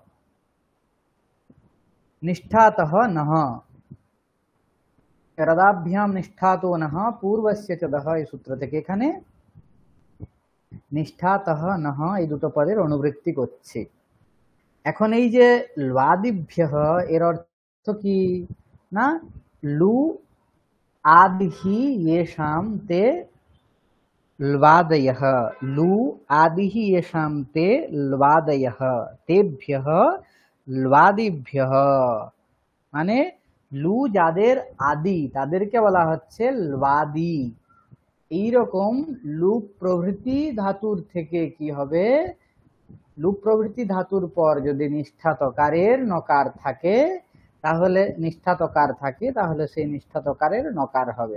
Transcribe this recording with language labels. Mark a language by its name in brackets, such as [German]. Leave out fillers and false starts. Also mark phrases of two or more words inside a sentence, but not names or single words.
[Sanskrit] নিষ্ঠাতঃ নঃ, রদাভ্যাম নিষ্ঠাতো নঃ পূর্বস্য চ দঃ, [Bangla] এই সূত্র থেকে এখানে নিষ্ঠাতঃ নঃ এই দুটো পদের অনুবৃত্তি করছি। এখন এই যে ল্বাদিভ্যঃ এর অর্থ কি না, [Sanskrit] লু আদিহি येषां ते ল্বাদয়ঃ, লু আদিহি येषां ते ল্বাদয়ঃ, তেভ্যঃ ল্বাদিভ্যঃ। [Bangla] মানে লু যাদের আদি তাদেরকে বলা হচ্ছে ল্বাদি। এইরকম লুপ প্রভৃতি ধাতুর থেকে কি হবে, লুপ প্রভৃতি ধাতুর পর যদি নিষ্ঠা তকারের নকার থাকে, তাহলে নিষ্ঠা তকার থাকে, তাহলে সেই নিষ্ঠা তকারের নকার হবে।